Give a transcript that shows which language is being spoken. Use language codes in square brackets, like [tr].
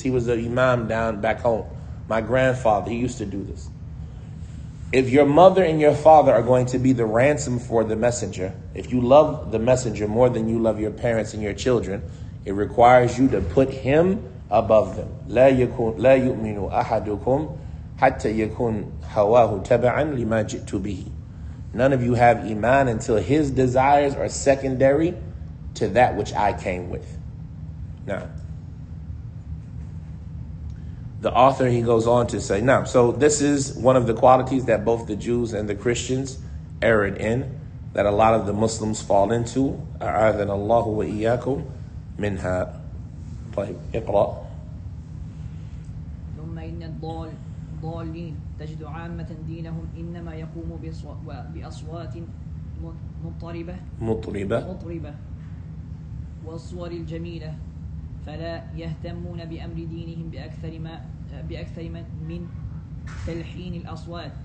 [en] He was an imam down back home. My grandfather, he used to do this. If your mother and your father are going to be the ransom for the messenger, if you love the messenger more than you love your parents and your children, it requires you to put him above them. [ar] لا يؤمن أحدكم حتى يكون هواه تبعا لما جئت به. [en] None of you have iman until his desires are secondary to that which I came with. Now, the author, he goes on to say, now, so this is one of the qualities that both the Jews and the Christians erred in, that a lot of the Muslims fall into. [ar] أعاذنا الله وإياكم منها. طيب, اقرأ. ثم إن الضالين تجد عامة دينهم إنما يقوم بأصوات مطربة والصور الجميلة فلا يهتمون بأمر دينهم بأكثر من تلحين الأصوات.